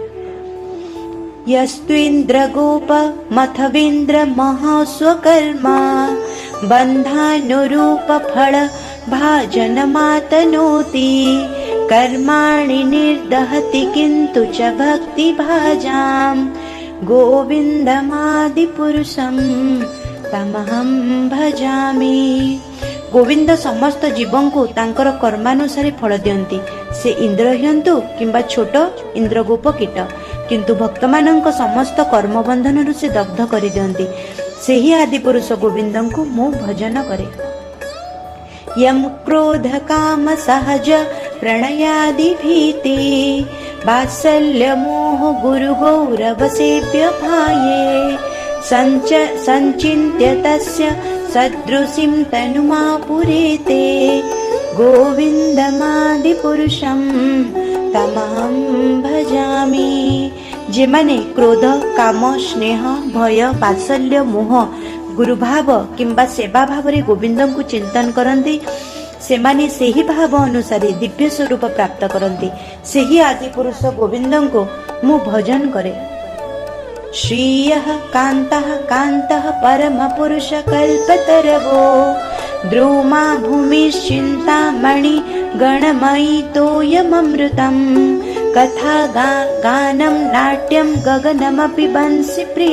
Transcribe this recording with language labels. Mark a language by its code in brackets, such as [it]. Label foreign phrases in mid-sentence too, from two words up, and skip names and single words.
[sa] यस्त्विन्द्र गोप मथविन्द्र महोस्वकर्मा बन्धानुरूप फल भाजन मातनोति कर्माणि निर्दहति किन्तु च भक्ति भाजां गोविन्दमादिपुरुषं तमहं भजामि। [or] ଗୋବିନ୍ଦ ସମସ୍ତ ଜୀବଙ୍କୁ ତାଙ୍କର କର୍ମାନୁସାରେ ଫଳ ଦିଅନ୍ତି। ସେ ଇନ୍ଦ୍ର ହୁଅନ୍ତୁ କିମ୍ବା ଛୋଟ ଇନ୍ଦ୍ରଗୋପ କୀଟ, କିନ୍ତୁ ଭକ୍ତମାନଙ୍କ ସମସ୍ତ କର୍ମ ବନ୍ଧନରୁ ସେ ଦଗ୍ଧ କରି ଦିଅନ୍ତି। ସେହି ଆଦି ପୁରୁଷ ଗୋବିନ୍ଦଙ୍କୁ ମୁଁ ଭଜନ କରେ। [sa] यम क्रोध काम सहज प्रणयादि भीति वात्सल्य मोह गुरु गौरव सेव्य भाये संचिन्त्य तस्य सदृशिं तनुमा पुरेते गोविन्दमादिपुरुषं तमहं भजामि। [or] ଯେମାନେ କ୍ରୋଧ, କାମ, ସ୍ନେହ, ଭୟ, ବାତ୍ସଲ୍ୟ, ମୋହ, ଗୁରୁଭାବ କିମ୍ବା ସେବା ଭାବରେ ଗୋବିନ୍ଦଙ୍କୁ ଚିନ୍ତନ କରନ୍ତି, ସେମାନେ ସେହି ଭାବ ଅନୁସାରେ ଦିବ୍ୟ ସ୍ୱରୂପ ପ୍ରାପ୍ତ କରନ୍ତି। ସେହି ଆଦି ପୁରୁଷ ଗୋବିନ୍ଦଙ୍କୁ ମୁଁ ଭଜନ କରେ। [sa] श्रियः कान्तः कान्तः परम पुरुष कल्पतरवो द्रोमा भूमिश्चिन्तामणि गणमयी तोयममृतम् कथा गानं नाट्यं गगनमपि वंसि प्रिय